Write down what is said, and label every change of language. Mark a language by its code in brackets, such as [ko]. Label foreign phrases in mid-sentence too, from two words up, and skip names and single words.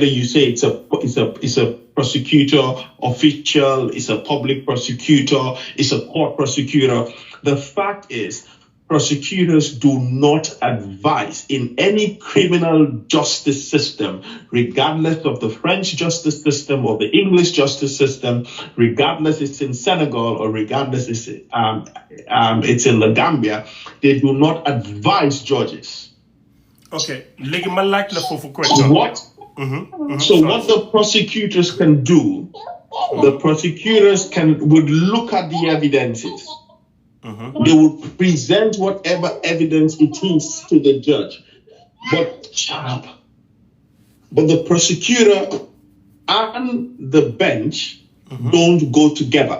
[en] you say it's a prosecutor official, it's a public prosecutor, it's a court prosecutor, the fact is prosecutors do not advise in any criminal justice system, regardless of the French justice system or the English justice system, regardless it's in Senegal or regardless it's in the Gambia, they do not advise judges. [wo] Okay, legi ma laaj la fofu question. [en] What? So what the prosecutors can do, the prosecutors would look at the evidences. They would present whatever evidence it is to the judge. But the prosecutor and the bench don't go together.